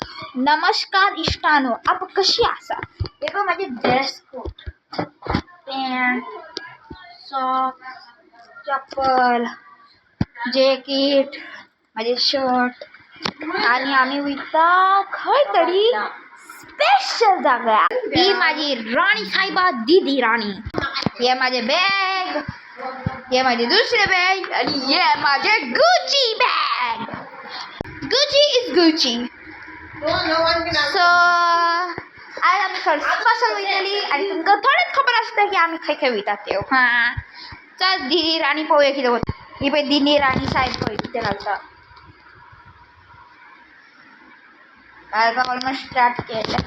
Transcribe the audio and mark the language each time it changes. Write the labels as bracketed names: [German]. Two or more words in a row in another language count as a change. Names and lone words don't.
[Konkani] नमस्कार इष्टानो, आप कशी आसा? हे बघ माझे [English] dress coat, pant, socks, [Konkani] चप्पल, जॅकेट, माझे शर्ट आणि आम्ही वयता खंय तरी स्पेशल जागा. [Marathi] ही माझी राणी साहेबा दीदी राणी. हे माझे बॅग, हे माझे दुसरे बॅग आणि हे माझे गुची बॅग. [English] Gucci is Gucci. [Konkani] सो आज आम्ही स्पेशल वयतली आणि तुमकां थोडेच खबर आसता की आम्ही खंय खंय वयता ते. हां चल दीदी राणी पळोवया कितें वता. ही पळय दीदी राणी साहेब पळय कितें घालता. घालपाक [English] almost start [Konkani] केलें.